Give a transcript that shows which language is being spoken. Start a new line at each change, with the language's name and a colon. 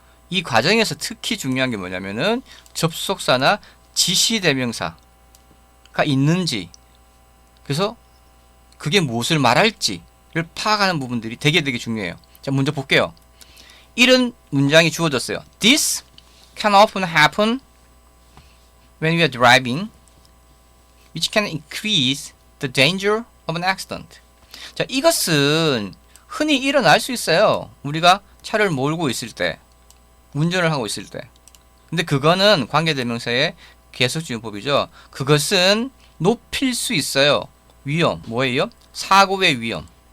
Korean: 이 과정에서 특히 중요한 게 뭐냐면은 접속사나 지시대명사가 있는지, 그래서 그게 무엇을 말할지를 파악하는 부분들이 되게 중요해요. 자, 먼저 볼게요. 이런 문장이 주어졌어요.
English: This can often happen when we are driving, which can increase the danger of an accident.
Korean: 자, 이것은 흔히 일어날 수 있어요. 우리가 차를 몰고 있을 때, 운전을 하고 있을 때. 근데 그거는 관계대명사의 계속지용법이죠. 그것은 높일 수 있어요. 위험, 뭐예요? 사고의 위험.